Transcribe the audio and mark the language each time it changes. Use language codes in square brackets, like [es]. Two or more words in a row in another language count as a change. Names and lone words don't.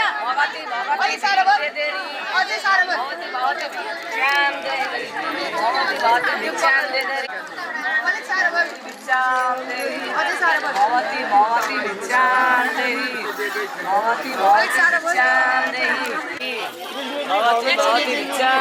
[sa] भगवती भगवती [ne] साह्रो बोले अझै साह्रो बोले [sa] भगवती भिक्षां देहि भगवती भगवती भिक्षां देहि [ne] अलिक साह्रो बोले [sa] भिक्षां देहि [ne] अझै साह्रो बोले [sa] भगवती भगवती भिक्षां देहि भगवती भगवती भिक्षां देहि भगवती भगवती भिक्षां